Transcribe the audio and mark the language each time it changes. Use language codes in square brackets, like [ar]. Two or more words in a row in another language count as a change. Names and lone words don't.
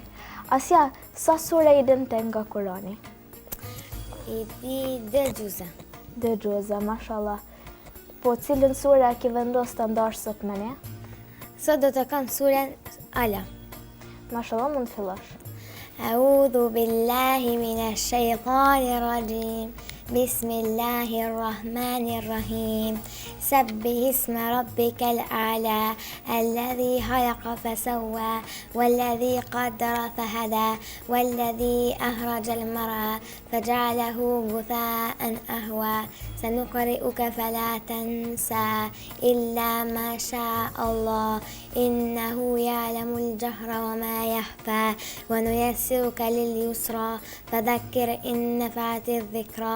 [sq] Asja, sa sure i din të nga Kurani? I di 2 gjuza. 2 gjuza, mashallah. Po cilën sure ke vendos të ndash sot me ne? Sot do të kam suren Ala. Mashallah, mund të fillosh. [ar] أعوذ بالله من الشيطان الرجيم. بسم الله الرحمن الرحيم. سبح اسم ربك الأعلى الذي خلق فسوى والذي قدر فهدى والذي أخرج المرعى فجعله غثاء أهوى سنقرئك فلا تنسى إلا ما شاء الله إنه يعلم الجهر وما يخفى ونيسرك لليسرى فذكر إن نفعت الذكرى